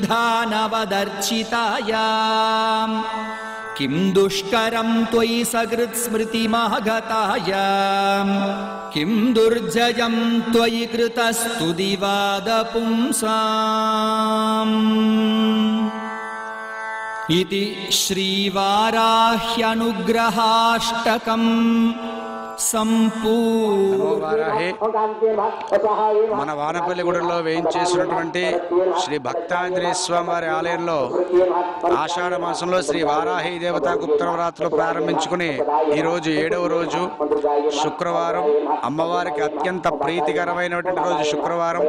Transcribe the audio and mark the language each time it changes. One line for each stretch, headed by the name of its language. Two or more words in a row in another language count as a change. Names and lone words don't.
Sanskrit: विधानवदर्चितायां किं दुष्करं त्वयि सकृत्स्मृतिमागतायां किं दुर्जयं त्वयि कृतस्तुतिवादपुंसाम् इति श्रीवाराह्यनुग्रहाष्टकम्
Telugu: మన వానపల్లిగూడెంలో వేయించేసినటువంటి శ్రీ భక్తాంజనేయ స్వామి వారి ఆలయంలో ఆషాఢ మాసంలో శ్రీ వారాహి దేవతా గుప్తనవరాత్రులు ప్రారంభించుకుని ఈరోజు 7వ రోజు శుక్రవారం, అమ్మవారికి అత్యంత ప్రీతికరమైనటువంటి రోజు శుక్రవారం.